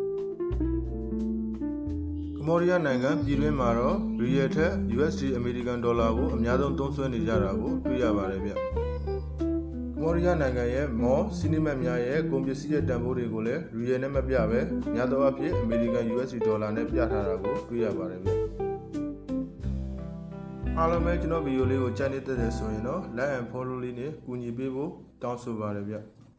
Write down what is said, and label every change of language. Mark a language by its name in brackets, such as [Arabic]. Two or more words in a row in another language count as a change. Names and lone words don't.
[Burmese] မ္ဘောဒီးယားနိုင်ငံပြည်တွင်းမှာတော့ရီယယ်ထက် USD အမေရိကန်ဒေါ်လာကိုအများဆုံးသုံးစွဲနေကြတာကိုတွေ့ရပါတယ်ဗျကမ္ဘောဒီးယားနိုင်ငံရဲ့မော်စီနီမတ်များရဲ့ကုန်ပစ္စည်းရဲ့တန်ဖိုးတွေကိုလည်းရီယယ်နဲ့မပြပဲများသောအားဖြင့်အမေရိကန် USD ဒေါ်လာနဲ့ပြထားတာကိုတွေ့ရပါတယ်ဗျအားလုံးပဲကျွန်တော်ဗီဒီယိုလေးကိုကြိုက်နေတဲ့ဆိုရင်တော့ [English] like and follow [Burmese] လေးနဲ့ကူညီပေးဖို့တောင်းဆိုပါတယ်ဗျ